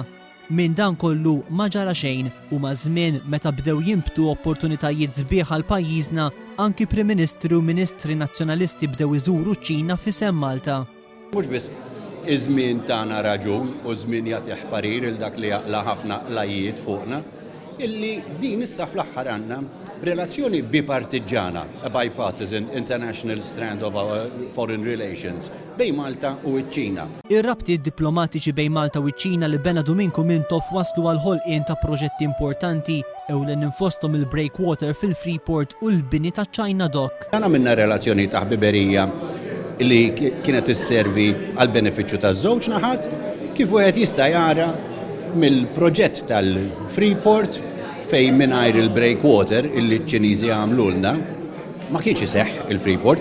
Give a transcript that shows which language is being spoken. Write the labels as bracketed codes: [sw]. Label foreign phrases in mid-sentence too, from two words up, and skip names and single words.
[mt] Minn dan kollu ma ġara xejn u ma' żmien meta bdew jimbtu opportunitajiet sbieħ għal pajjiżna anki Prim Ministri u Ministri Nazzjonalisti bdew iżuru ċ-Ċina f'isem Malta. Mhux biss iż-żmien tagħna raġun u żmien jagħti ħparir il dak li jaqla ħafna qlajiet fuqna, illi din issa fl-aħħar għandna relazzjoni bipartiġana, [en] a bipartisan international strand of our foreign relations [mt] bejn Malta u ċ-Ċina. Ir-rabtiet diplomatiċi bejn Malta u ċ-Ċina li bena Domingo Mintoff waslu għal ħolqien ta' proġetti importanti ewlen infosthom il-breakwater fil-Freeport u l-bini ta' China Dock. Għana minna relazzjoni ta' ħbiberija li kienet isservi għal benefiċċju taż-żewġ naħat kif wieħed jista' jara mill-proġett tal-Freeport fej mingħajr il-breakwater illi ċ-Ċiniżi għamlulna ma kienx iseħħ il-Freeport.